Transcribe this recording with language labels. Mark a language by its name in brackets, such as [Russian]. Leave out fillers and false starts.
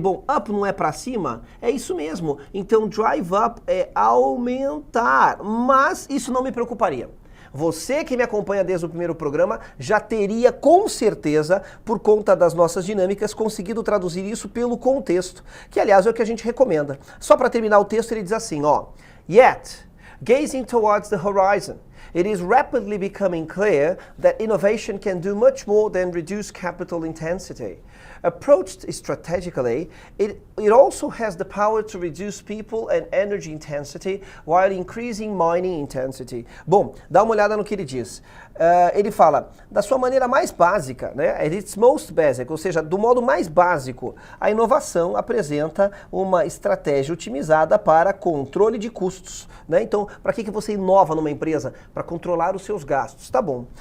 [Portuguese] Bom, up não é para cima? É isso mesmo. Então, drive up é aumentar, mas isso não me preocuparia. Você que me acompanha desde o primeiro programa já teria com certeza, por conta das nossas dinâmicas, conseguido traduzir isso pelo contexto, que aliás é o que a gente recomenda. Só para terminar o texto ele diz assim, ó, [English] Yet, gazing towards the horizon, it is rapidly becoming clear that innovation can do much more than reduce capital intensity. Approached strategically, it also has the power to reduce people and energy intensity while increasing mining intensity. [Portuguese] Bom, dá uma olhada no que ele diz. Ele fala, da sua maneira mais básica, né, [English] at its most basic, [Portuguese] ou seja, do modo mais básico, a inovação apresenta uma estratégia otimizada para controle de custos. Né? Então, para que você inova numa empresa? Para controlar os seus gastos. Tá bom.